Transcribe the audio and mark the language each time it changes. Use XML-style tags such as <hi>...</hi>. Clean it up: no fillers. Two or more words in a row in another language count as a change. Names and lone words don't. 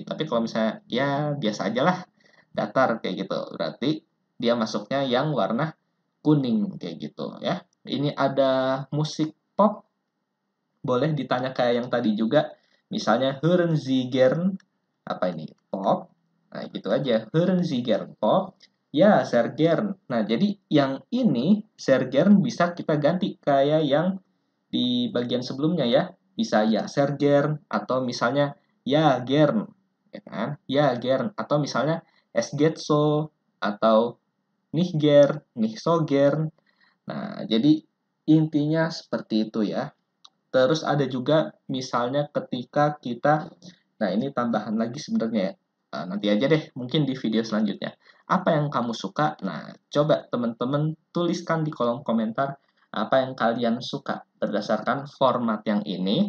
<id>Tapi kalau misalnya ya biasa aja lah, datar kayak gitu, berarti dia masuknya yang warna kuning kayak gitu ya. Ini ada musik pop, boleh ditanya kayak yang tadi juga. Misalnya</id> <de>Hören Sie gern</de> <id>apa ini? Pop. Nah, gitu aja.</id> <de>Hören Sie gern pop? Ya, sehr gern.</de> <id>Nah, jadi yang ini</id> <de>sehr gern</de> <id>bisa kita ganti kayak yang di bagian sebelumnya ya. Bisa ya</id> <de>sehr gern</de> <id>atau misalnya ya gern, ya kan?</id> <de>Ya gern</de> <id>atau misalnya</id> <de>es geht so atau nicht gern, nicht so gern.</de> <id>Nah, jadi intinya seperti itu ya. Terus ada juga misalnya ketika kita, nah ini tambahan lagi sebenarnya ya. Nanti aja deh, mungkin di video selanjutnya. Apa yang kamu suka? Nah, coba teman-teman tuliskan di kolom komentar apa yang kalian suka berdasarkan format yang ini.</id>